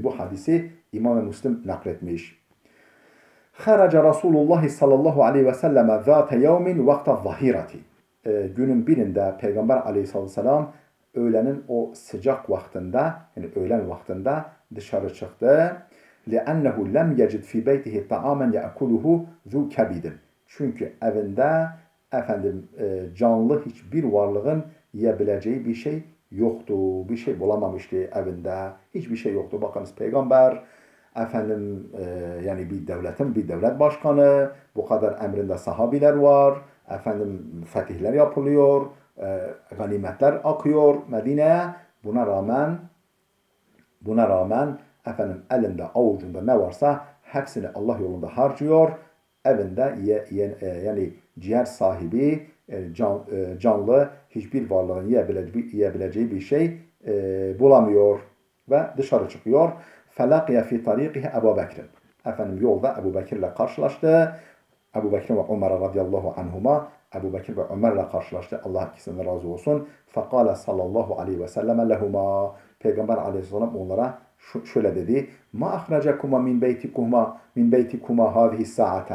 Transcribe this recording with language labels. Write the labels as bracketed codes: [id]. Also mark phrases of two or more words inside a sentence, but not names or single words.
[tr] Bu hadisi İmam-ı Müslim nakletmiş. [ar] خرج رسول الله صلى الله عليه وسلم ذات يوم وقت الظهيرة. [tr] Günün birinde Peygamber [ar] عليه الصلاة والسلام [tr] öğlenin o sıcak vaktinde, yani öğlen vaktinde dışarı çıktı. [ar] لِأَنَّهُ لَمْ يَجِدْ فِي بَيْتِهِ طَعَامًا يَأْكُلُهُ ذُو كَبِدٍ. [tr] Çünkü evinde canlı hiçbir varlığın yiyebileceği bir şey yoktu. Bir şey bulamamıştı evinde. Hiçbir şey yoktu. Bakınız Peygamber yani bir devlet başkanı, bu kadar emrinde sahabiler var, fetihler yapılıyor, ganimetler akıyor Medine'ye. Buna rağmen elinde avucunda ne varsa hepsini Allah yolunda harcıyor. Evinde yani ciğer sahibi canlı hiçbir varlığın yiyebileceği bir şey bulamıyor ve dışarı çıkıyor. [ar] فَلَقِيَ فِي طَرِيقِهِ Ebu Bekir. [tr] Yolda Ebu Bekir'le karşılaştı. Ebu Bekir ve Ömer [ar] رضي الله عنهما, [tr] Ebu Bekir ve Ömer'le karşılaştı. Allah ikisinden razı olsun. [ar] فَقَالَ صلى الله عليه وسلم لهما. [tr] Peygamber aleyhisselam onlara şöyle dedi. [ar] ما أخرجكما من بيتكما هذه الساعة.